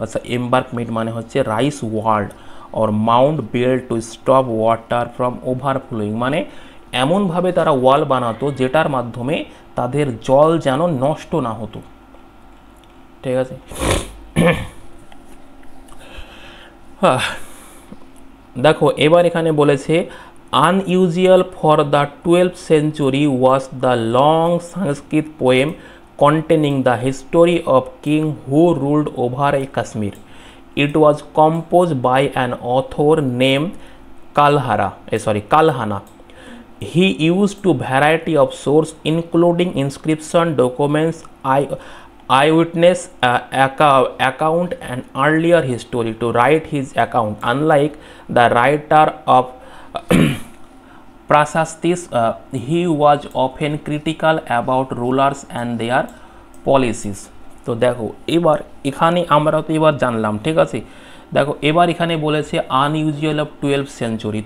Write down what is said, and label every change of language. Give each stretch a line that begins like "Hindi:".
Bangla: আচ্ছা, এম্বার্কমেন্ট মানে হচ্ছে
English: raised wall or mound built to stop water from overflowing,
Bangla: মানে এমনভাবে তারা ওয়াল বানাতো যেটার মাধ্যমে তাদের জল যেন নষ্ট না হতো, ঠিক আছে। দেখো, এবার এখানে বলেছে
English: unusual for the 12th century was the long Sanskrit poem containing the history of king who ruled over Kashmir. It was composed by an author named Kalhana. He used a variety of sources including inscription, documents, eyewitness account and earlier history to write his account. Unlike the writer of Prasastis, he was often critical about rulers and their policies.
Bangla: তো দেখো, এবার এখানে আমরা তো এবার জানলাম, ঠিক আছে। দেখো, এবার এখানে বলেছে
English: Unusual of 12th century.